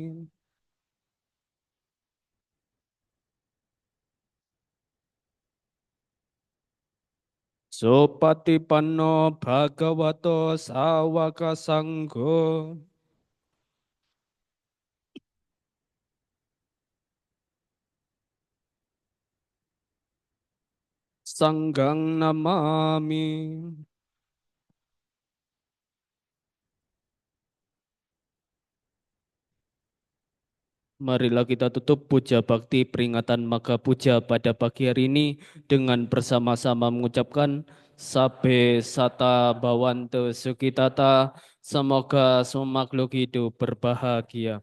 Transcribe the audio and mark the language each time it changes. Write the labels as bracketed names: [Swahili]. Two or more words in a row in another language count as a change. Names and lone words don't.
[Pali] Supatipanno bhagavato sawaka sanggo. Sanggang namami. [Indonesian] Marilah kita tutup puja bakti peringatan Maga Puja pada pagi hari ini dengan bersama-sama mengucapkan [Pali] Sabe Sata Bhawantu Sukitata, [Indonesian] semoga semua makhluk hidup berbahagia.